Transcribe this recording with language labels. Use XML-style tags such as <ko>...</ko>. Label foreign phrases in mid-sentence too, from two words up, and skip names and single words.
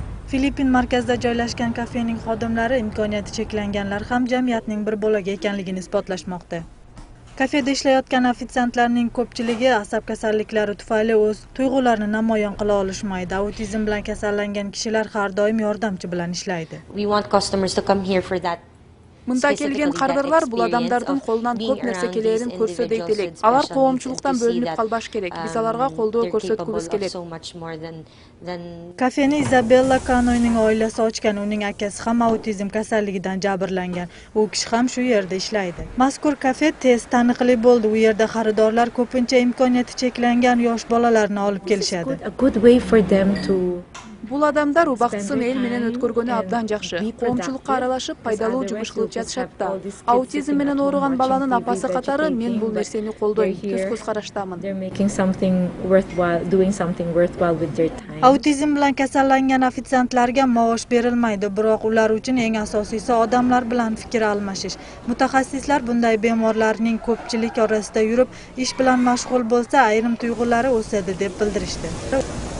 <uz>Filippin markazida joylashgan kafening xodimlari imkoniyati cheklanganlar ham jamiyatning bir bo'lagi ekanligini isbotlashmoqda. Kafeda ishlayotgan ofitsiantlarning ko'pchiligi asab kasalliklari tufayli o'z tuyg'ularini namoyon qila olishmaydi. Autizm bilan kasallangan kishilar har doim yordamchi bilan ishlaydi.</uz> <ky>Mында келген кардарлар бул адамдардын колунан көп нерсе келерин көрсө дейт элек. Алар коомчулуктан бөлүнүп калбаш керек. Биз аларга колдоо көрсөткүбүз келет.</ky> <uz>Kafeni Isabella Cano'ning oilasi ochgan, uning akasi ham autizm kasalligidan jabrlangan. U kishi ham shu yerda ishlaydi. Mazkur kafe tez taniqli bo'ldi. U yerda xaridorlar ko'pincha imkoniyati cheklangan yosh bolalarni olib kelishadi.</uz> <ky>Бул адамдар убактысын эл менен өткөргөнү абдан жакшы. Коомчулукка аралашып, пайдалуу жумуш кылып жатышат да. Аутизм менен ооруган баланын апасы катары мен бул нерсени колдойм. Көз караштамын.</ky> <uz>Autizm bilan kasallangan ofitsiantlarga maosh berilmaydi, biroq ular uchun eng asosiysi odamlar bilan fikr almashish. Mutaxassislar bunday bemorlarning ko'pchilik orasida yurib, ish bilan mashg'ul bo'lsa, ayrim tuyg'ulari o'sadi deb bildirishdi.</uz>